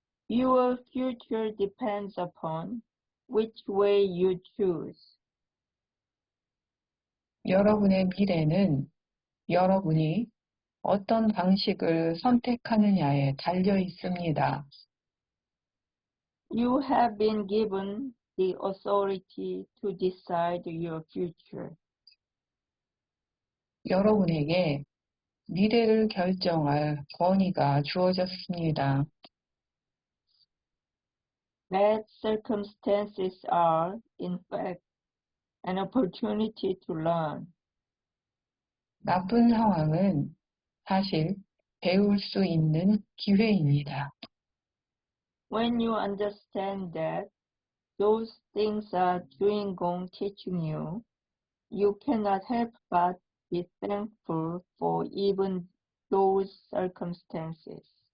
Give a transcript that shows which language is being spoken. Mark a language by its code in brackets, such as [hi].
[en] Your future depends upon which way you choose. [ko] 여러분의 미래는 여러분이 어떤 방식을 선택하느냐에 달려 있습니다. [en] You have been given the authority to decide your future. [ko] 여러분에게 미래를 결정할 권위가 주어졌습니다. [en] Bad circumstances are, in fact, an opportunity to learn. [ko] 나쁜 상황은 사실 배울 수 있는 기회입니다. [en] When you understand that those things are 주인공 teaching you, you cannot help but be thankful for even those circumstances.